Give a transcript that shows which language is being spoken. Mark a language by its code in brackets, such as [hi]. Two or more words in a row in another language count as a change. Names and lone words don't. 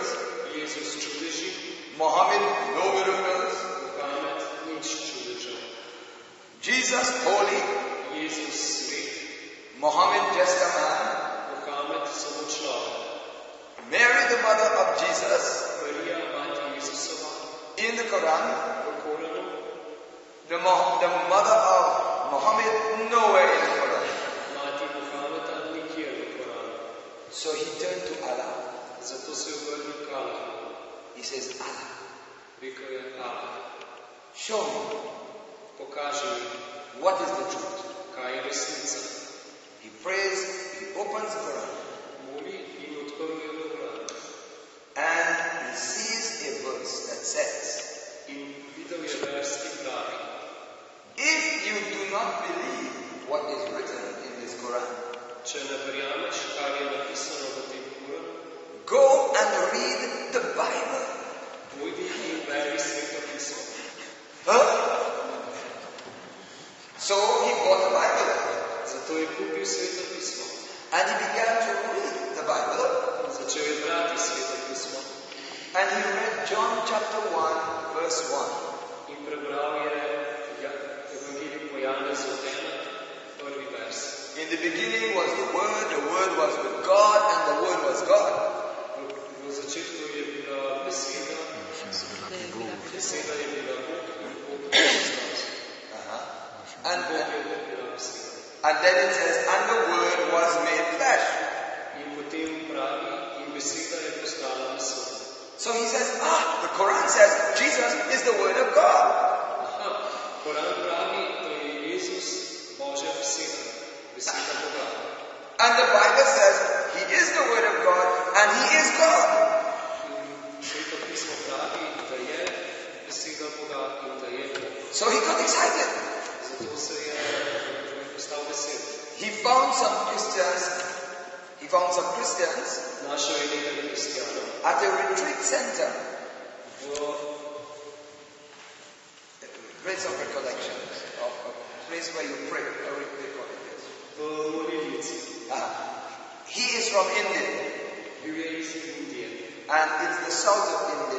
[sl] Jezus čudeži. [en] Muhammad no miracles. [sl] Muhamed nič čudežev. [en] Jesus holy. [sl] Jezus svet. [en] Muhammad just a man. [sl] Muhamed samo človek. [en] Mary the mother of Jesus. [sl] Marija mati Jezusova. [en] In the Quran. [sl] V Koranu. [en] The mother of Muhammad nowhere in the Quran. [sl] Mati Muhameda nikjer v Koranu. [en] So he turned to Allah. [sl] Zato se je obrnil k Allahu. [en] He says, Allah, [sl] Rekel je Allah. [en] show me [sl] Pokaži mi, [en] what is the truth. [sl] kaj je resnica. [en] He prays, he opens the Quran, [sl] Moli in odprl je Koran. [en] and he sees a verse that says, [sl] In videl je vers, ki pravi, [en] if you do not believe what is written in this Quran, [sl] če ne verjameš, kar je napisano v tem Koranu, [en] go and read the Bible. [sl] pojdi in beri Sveto pismo. [en] Huh? So he bought the Bible, [sl] Zato je kupil Sveto pismo. [en] and he began to read the Bible, [sl] Začel je brati Sveto pismo. [en] and he read John chapter 1, verse 1. [sl] In prebral je Evangelij po Janezu 1, prvi vers. [en] In the beginning was the Word was with God, and the Word was God. [sl] V začetku je bila beseda, beseda je bila Bog in Bog je bila [en] And, [sl] Bog je bila beseda. [en] and then it says, and the Word was made flesh. [sl] In potem pravi, in beseda je postala meso. [en] So he says, the Quran says Jesus is the Word of God. [sl] Aha, Koran pravi, da je Jezus Božja beseda, beseda Boga. [en] And the Bible says He is the Word of God, and He is God. [sl] In Sveto pismo pravi, da je beseda Boga in da je Bog. [en] So he got excited. [sl] Zato se je postal vesel. [en] He found some Christians [sl] Našel je nekaj kristjanov [en] at a retreat center. [sl] v [en] Place of recollection, of a place where you pray. [sl] molilnici. [en] He is from India, [sl] Bil je iz Indije, [en] and it's the south of India.